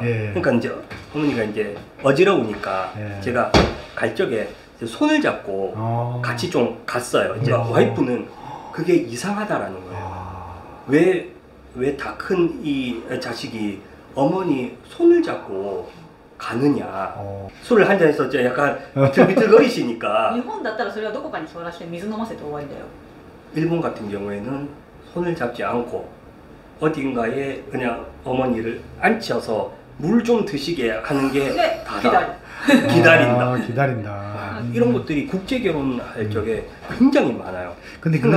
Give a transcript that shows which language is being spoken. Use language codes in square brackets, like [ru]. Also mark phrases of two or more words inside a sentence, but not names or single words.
[ko] 그러니까 이제 어머니가 이제 어지러우니까 제가 갈 적에 이제 손을 잡고 같이 좀 갔어요. 이제 와이프는 그게 이상하다라는 거예요. 왜 다 큰 이 자식이 어머니 손을 잡고 가느냐. 술을 한 잔해서 약간 비틀비틀거리시니까. [ja] 日本だったらそれはどこかに座らせて水飲ませて終わりだよ [ko] 일본 같은 경우에는 손을 잡지 않고 어딘가에 그냥 어머니를 앉혀서 물 좀 드시게 하는 게 네, 다다. 기다린다. 기다린다. 이런 것들이 국제 결혼할 적에 굉장히 많아요. 근데 그건